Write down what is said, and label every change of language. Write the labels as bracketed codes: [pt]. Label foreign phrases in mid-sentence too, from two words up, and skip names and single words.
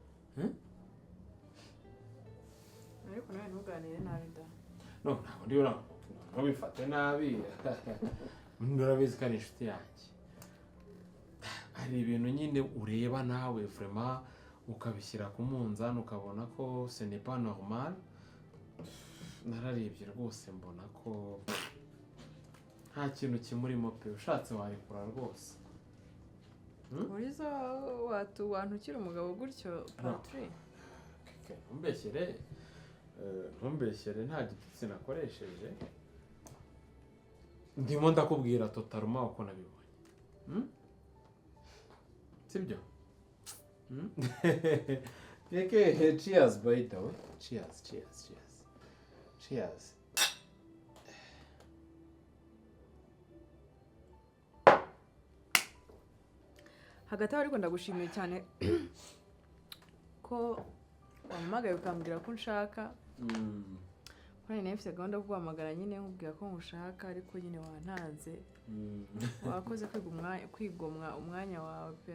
[rw] ariko nawe ntuganire nabi da no ntabwo ndi ntubifate nabi urabizi ko ari inshuti yanjye hari ibintu nyine ureba nawe vraiment ukabishyira ku munzani ukabona ko [fr] ce n'est pas normal [rw] nararebye rwose mbona ko nta kintu kimurimo pe ushatse wayikura rwose urizo wantukira umugabo gutyo Patrick ntumbeshyere nta gitutsi nakoresheje ndimo ndakubwira totalement uko nabibonye sibyo Keke, [en] cheers by the way. Cheers. [rw] hagati aho ariko ndagushimiye cyane ko wampamagaye ukambwira ko nshaka kandi nawe mfite gahunda yo kuguhamagara nyine nkubwira ko nkushaka ariko nyine wantanze wakoze kwigomwa umwanya wawe pe